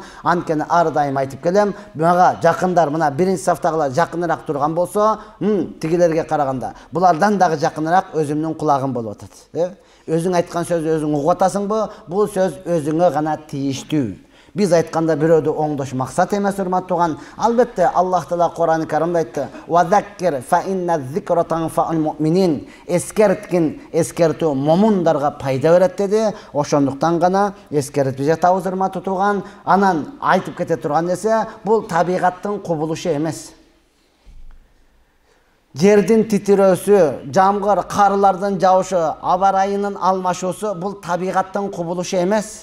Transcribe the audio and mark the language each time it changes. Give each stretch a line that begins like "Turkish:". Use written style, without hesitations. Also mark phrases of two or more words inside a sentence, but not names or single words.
Kyrgyz: Анткени ар дайым айтып келем, мага жакындар мына биринчи сафтагылар жакыныраак турган болсо, тигилерге караганда булардан дагы жакыныраак өзүмдүн кулагым болуп атат. Өзүң айткан сөздү өзүң угуп атасыңбы? Бул сөз өзүңө гана тийиштүү. Биз айтканда бирөөдү оңдош максат эмес урматтуу тууган. Албетте Аллах Таала Кур'ан-ы Каримде айтты:
Arabic: "وذكر فإن الذكرى تنفع المؤمنين."
Kyrgyz: Эскертүү момундарга пайда берет деди. Ошондуктан гана эскертип жатабыз урматтуу тууган. Анан айтып кете турган нерсе, бул табигаттын кубулушу эмес. Жердин титирөөсү, жамгыр, карлардын жауышы, аба ырайынын алмашуусу бул табигаттын кубулушу эмес.